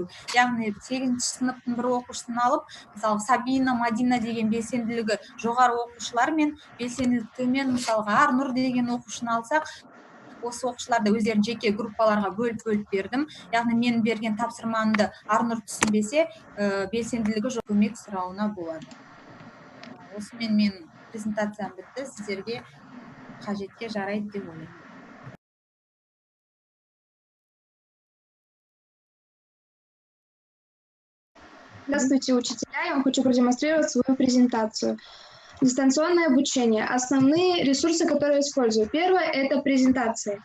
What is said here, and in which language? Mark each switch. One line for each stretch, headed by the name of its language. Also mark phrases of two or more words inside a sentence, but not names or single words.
Kazakh: Яғни 8-ші сыныптың бір оқушысын алып, мысалы Сабина, Мадина деген белсенділігі жоғары оқушылар мен белсенділігі төмен, мысалға Арнұр деген оқушыны алсақ, осы оқушыларды өздерін жеке группаларға бөліп бердім. Яғни мен берген тапсырмамды Арнұр түсінбесе, белсенділігі жоқ көмек сұрауына болады. Осымен мен презентациям бітті. Сіздерге қажетке жарайды деп ойлаймын.
Russian: Здравствуйте, учителя. Я вам хочу продемонстрировать свою презентацию. Дистанционное обучение. Основные ресурсы, которые я использую. Первое – это презентации.